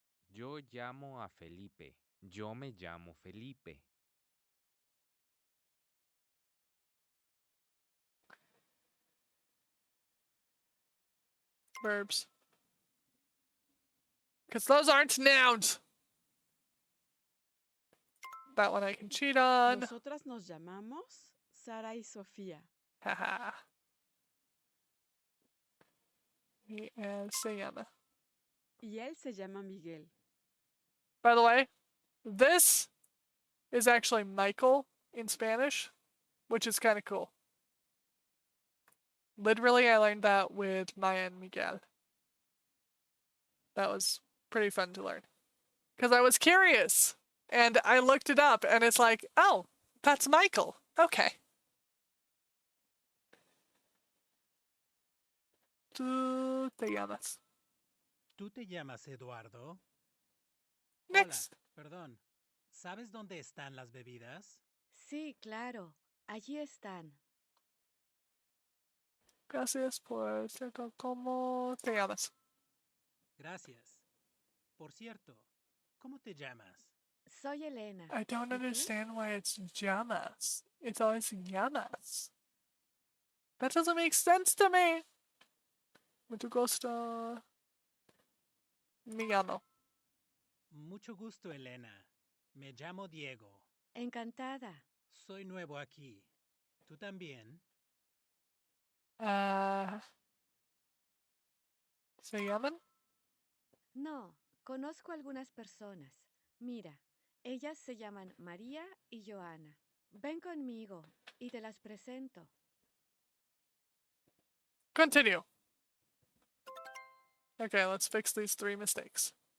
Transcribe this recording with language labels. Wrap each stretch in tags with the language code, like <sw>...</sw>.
<es>Yo llamo a Felipe. Yo me llamo Felipe.</es> <en>Verbs. Because those aren't nouns. That one I can cheat on.</en> <es>Nosotras nos llamamos Sara y Sofía. Haha. Y él se llama. Y él se llama Miguel.</es> <en>By the way, this is actually Michael in Spanish, which is kind of cool. Literally, I learned that with Maya and Miguel. That was pretty fun to learn. Because I was curious, and I looked it up, and it's like, oh, that's Michael. Okay.</en> <es>Tú te llamas. ¿Tú te llamas Eduardo?</es> <en>Next.</en> <es>Hola, perdón. ¿Sabes dónde están las bebidas? Sí, claro. Allí están. Gracias por ser como te llamas. Gracias. Por cierto, ¿cómo te llamas? Soy Elena.</es> <en>I don't</en> <es>¿Y tú?</es> <en>understand why it's llamas. It's always llamas. That doesn't make sense to me.</en> <es>Mucho gusto. Me llamo. Mucho gusto, Elena. Me llamo Diego. Encantada. Soy nuevo aquí. ¿Tú también? ¿Se llaman? No, conozco algunas personas. Mira, ellas se llaman María y Joana. Ven conmigo y te las presento.</es> <en>Continue. Okay, let's fix these 3 mistakes.</en>